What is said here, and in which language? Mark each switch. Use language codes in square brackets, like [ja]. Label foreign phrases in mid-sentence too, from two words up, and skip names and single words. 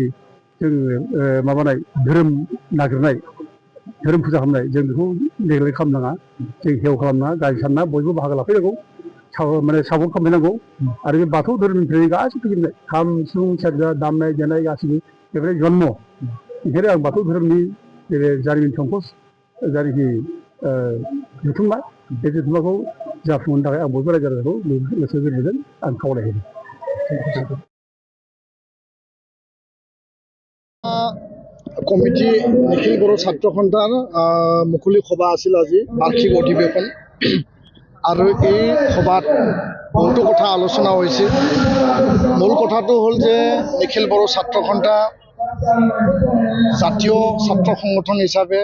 [brx] जोङो माबानाय धोरोम नागिरनाय धोरोम फुजा खालामनाय जों बेखौ नेग्लेक्ट खालामनाङा जों हेव खालामनाङा गाज्रि सानना बयबो बाहागो लाफैनांगौ माने सापर्ट खालामनांगौ आरो बे बाथौ धोरोमनिफ्राय गासिबो फैजोबनाय खाम सिफुं सेरजा दामनाय देनाय गासिबो बेफोर जन्म ओंखायनो आं बाथौ धोरोमनि बे जारिमिन संकस जायनाखि जुथुम्मा बे जुथुम्माखौ जाफुंहोनो थाखाय आं बयबो रायजो राजाखौ गोसो गोरबोजों आं खावलायहरो [as] কমিটি নিখিল বড়ো ছাত্ৰ সন্থাৰ মুকলি সভা আছিল আজি বাৰ্ষিক অধিৱেশন আৰু এই সভাত বহুতো কথা আলোচনা হৈছিল। মূল কথাটো হ'ল যে নিখিল বড়ো ছাত্ৰ সন্থা জাতীয় ছাত্ৰ সংগঠন হিচাপে